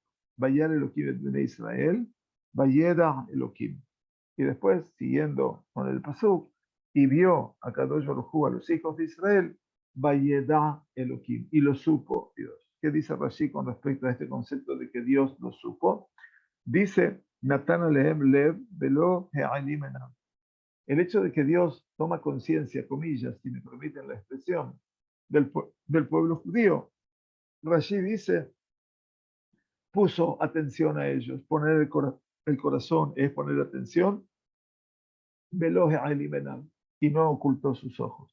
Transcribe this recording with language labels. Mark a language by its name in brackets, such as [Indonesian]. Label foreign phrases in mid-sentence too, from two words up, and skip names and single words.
[Hebrew] וירא אלהים את בני ישראל וידע אלהים. [Spanish] Y después, siguiendo con el pasuk, y vio a [Hebrew] קדוש ברוך הוא [Spanish] a los hijos de Israel, [Hebrew] וידע אלהים, [Spanish] y lo supo Dios. ¿Qué dice Rashi con respecto a este concepto de que Dios lo supo? Dice, [Hebrew] נתן עליהם לב ולא העלים עינם. [Spanish] El hecho de que Dios toma conciencia, comillas, si me permiten la expresión, del pueblo judío, Rashi dice, puso atención a ellos. Poner el corazón es poner atención, [Hebrew] ולא העלים עינם, [Spanish] y no ocultó sus ojos.